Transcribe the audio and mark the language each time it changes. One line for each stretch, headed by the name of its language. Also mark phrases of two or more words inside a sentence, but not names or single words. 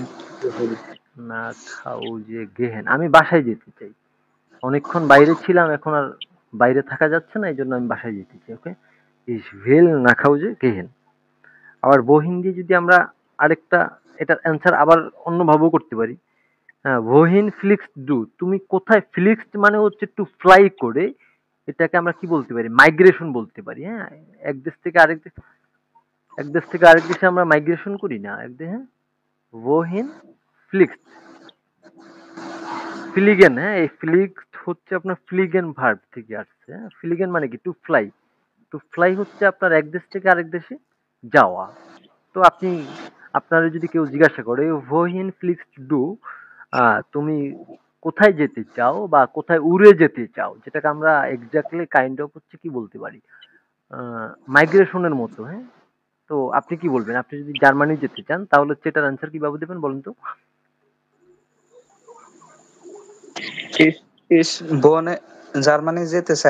German: gehen, nach Hause gehen,
Bangla: আমি বাসায় যেতে চাই। অনেকক্ষণ বাইরে ছিলাম, এখন আর বাইরে থাকা যাচ্ছে না, এই জন্য আমি বাসায় যেতে চাই।
German: ওকে। Ich will nach Hause gehen.
Bangla: আবার বহিন দিয়ে যদি আমরা আরেকটা, এটার অ্যান্সার আবার অন্যভাবেও করতে পারি। হ্যাঁ,
German: wohin fliegst du,
Bangla: তুমি কোথায়, ফ্লিক্সড মানে হচ্ছে
English: to fly
Bangla: করে, এটাকে আমরা কি বলতে পারি, মাইগ্রেশন বলতে পারি, হ্যাঁ। এক দেশ থেকে আরেক দেশ, এক দেশ থেকে আরেক দেশে আমরা মাইগ্রেশন করি না এক দেশে, হ্যাঁ।
German: wohin fliegst,
Bangla: ফ্লিগেন, হ্যাঁ, এই ফ্লিগড হচ্ছে আপনার ফ্লিগেন ভার্ব থেকে আসছে, হ্যাঁ। ফ্লিগেন মানে কি
English: to fly, to fly
Bangla: হচ্ছে আপনার এক দেশ থেকে আরেক দেশে যাওয়া। তো আপনি, আপনার যদি কেউ জিজ্ঞাসা করে
German: wohin fliegst du,
Bangla: তুমি কোথায় যেতে চাও বা কোথায় উড়ে যেতে চাও, যেটাকে আমরা এক্স্যাক্টলি
English: kind of
Bangla: হচ্ছে কি বলতে পারি, মাইগ্রেশনের মতো, হ্যাঁ। তো আপনি কি বলবেন? আপনি যদি জার্মানি যেতে চান তাহলে হচ্ছে এটার অ্যান্সার কিভাবে দেবেন বলেন তো? ইস ইস বনে জার্মানি যেতে চাই।